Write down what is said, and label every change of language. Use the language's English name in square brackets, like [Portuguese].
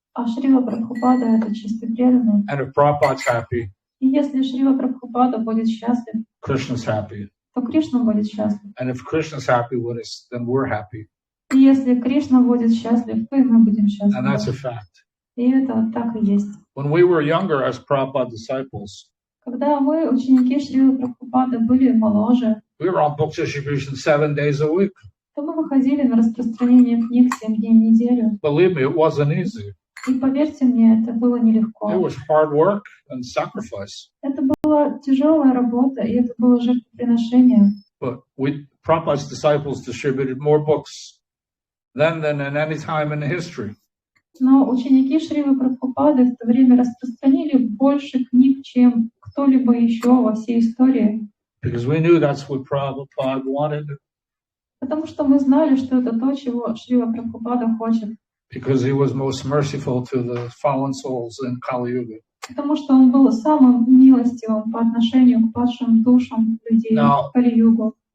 [Russian] А Шрила Прабхупада — это чистый преданный. [English] And if Prabhupada's happy, [Russian] И если Шрила Прабхупада будет счастлив, [English] Krishna's happy. [Russian] то Кришна будет счастлив. [English] And if Krishna's happy with us, then we're happy. [Russian] И если Кришна будет счастлив, то и мы будем [English] And that's a [Russian] счастливы. [English] fact. [Russian] И это так и есть. [English] When we were younger as Prabhupada disciples, [Russian] Когда мы, ученики Шрилы Прабхупады, были моложе, [English] we were on book distribution 7 days a week. [Russian] то мы выходили на распространение книг 7 дней в неделю. [English] Believe me, it wasn't easy. [Russian] И поверьте мне, это было [English] It [Russian] нелегко. [English] was hard work and sacrifice. [Russian] Это была тяжелая работа, и это было жертвоприношение. [English] But Prabhupada's disciples distributed more books then than at any time in history. [Russian] Но ученики Шрилы Прабхупады в то время распространили больше книг, чем кто-либо еще во всей истории. [English] Because we knew that's what Prabhupada wanted. [Russian] Потому что мы знали, что это то, чего Шрила Прабхупада хочет. [English] Because he was most merciful to the fallen souls in Kali Yuga. [Russian] Потому что он был самым милостивым по отношению к падшим душам людей в Кали-югу.